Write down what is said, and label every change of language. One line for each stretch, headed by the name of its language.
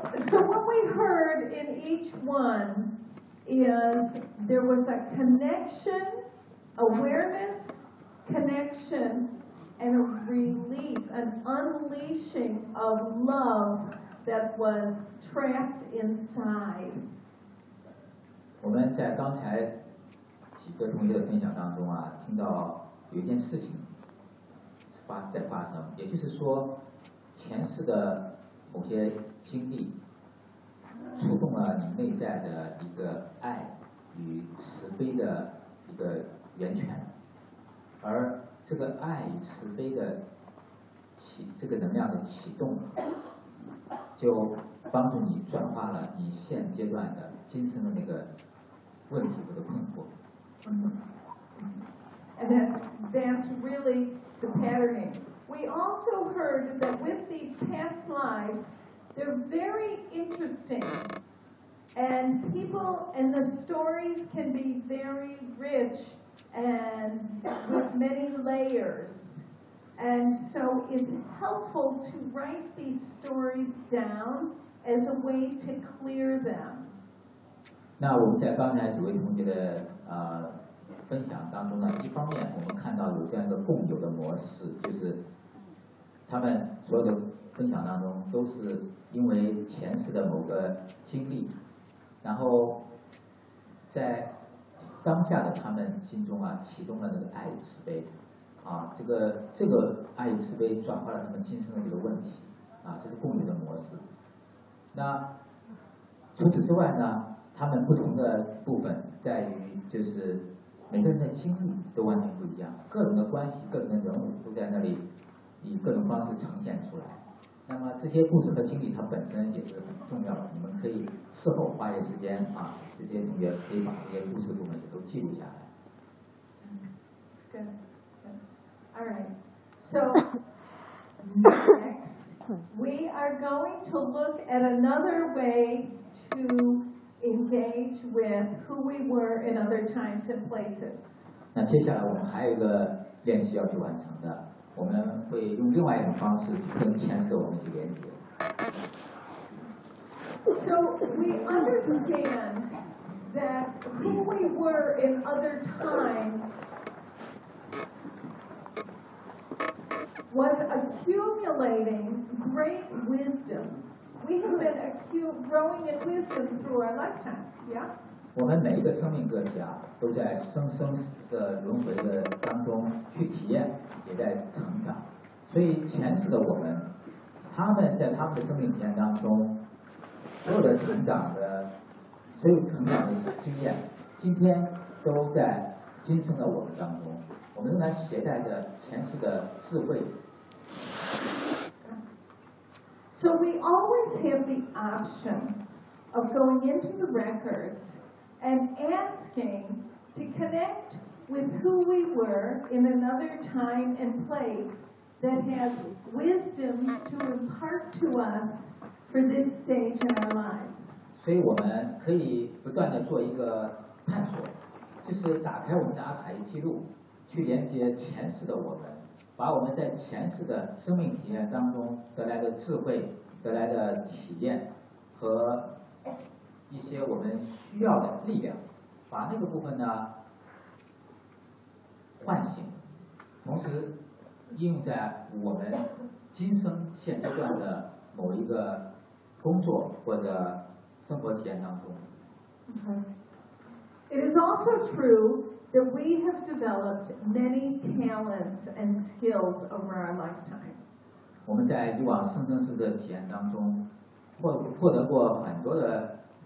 English: So what we heard in each one is there was a connection, awareness. Connection and a release, an unleashing of love that was trapped inside.
Chinese: 我们在刚才几个同学的分享当中啊，听到有一件事情在发生，也就是说，前世的某些经历触动了你内在的一个爱与慈悲的一个源泉。而这个爱与慈悲的这个能量的启动，就帮助你转化了你现阶段的今生的那个问题或者困惑。
English: 嗯、And that's really the patterning. We also heard that with these past lives, they're very interesting, and people and the stories can be very rich. And with many layers. And so it's helpful to write these stories down as a way to clear them.
Chinese: 那我们在刚才几位同学的分享当中呢，一方面我们看到有这样一个共有的模式，就是他们所有的分享当中都是因为前世的某个经历，然后在当下的他们心中啊，启动了那个爱与慈悲，啊，这个爱与慈悲转化了他们今生的这个问题，啊，这是共有的模式。那除此之外呢，他们不同的部分在于就是每个人的经历都完全不一样，个人的关系、个人的人物都在那里以各种方式呈现出来。那么这些故事和经历它本身也是很重要的，你们可以事后花一些时间啊，这些同学可以把这些故事部分也都记录下来。
English: Good. All right. So next, we are going to look at another way to engage with who we were in other times and places.
Chinese: 那接下来我们还有一个练习要去完成的。我们会用另外一种方式跟前世我们去连接。
English: So we understand that who we were in other times was accumulating great wisdom. We have been growing in wisdom through our lifetimes, yeah?
Chinese: 我们每一个生命个体啊，都在生生的轮回的当中去体验，也在成长。所以前世的我们，他们在他们的生命体验当中，所有的成长的，所有成长的经验，今天都在今生的我们当中，我们仍然携带着前世的智慧。
English: So we always have the option of going into the records. And asking to connect with who we were in another time and place that has wisdom to impart to us for this stage in our lives.
Chinese: 所以我们可以不断地做一个探索，就是打开我们的阿卡西记录，去连接前世的我们，把我们在前世的生命体验当中得来的智慧、得来的体验和。一些我们需要的力量，把那个部分呢唤醒，同时应用在我们今生现阶段的某一个工作或者生活体验当中。
English: Okay. It is also true that we have developed many talents and skills over our lifetime.
Chinese: 我们在以往生生世的体验当中，获得过很多的。